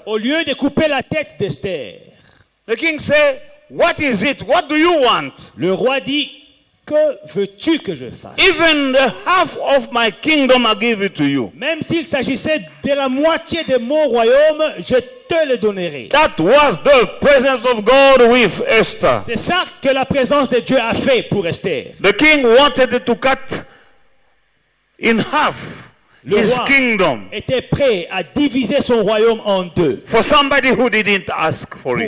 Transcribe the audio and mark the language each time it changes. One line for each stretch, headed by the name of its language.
French: Au lieu de couper la tête d'Esther,
English: the king said, "What is it? What do you want?
French: le roi dit, que veux-tu que je fasse?
English: Even the half of my kingdom I give it to you."
French: Même s'il s'agissait de la moitié de mon royaume, je te le donnerai.
English: That was the presence of God with Esther.
French: C'est ça que la présence de Dieu a fait pour Esther.
English: The king wanted to cut in half
French: Le
English: his
French: roi
English: kingdom
French: était prêt à diviser son royaume en deux.
English: for somebody who didn't ask for it.